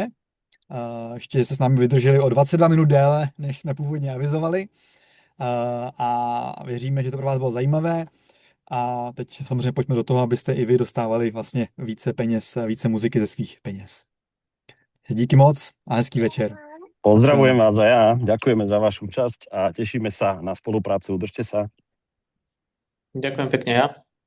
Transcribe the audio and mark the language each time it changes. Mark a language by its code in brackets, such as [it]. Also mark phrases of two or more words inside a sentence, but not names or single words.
[cs] Ještě jste s námi vydrželi o 22 minut déle, než jsme původně avizovali. A věříme, že to pro vás bylo zajímavé. A teď samozřejmě pojďme do toho, abyste i vy dostávali vlastně více peněz, více muziky ze svých peněz. Díky moc a hezký večer. [sk] Pozdravujem vás a ja. Ďakujeme za vašu účasť a tešíme sa na spoluprácu. Držte sa. Ďakujem pekne ja.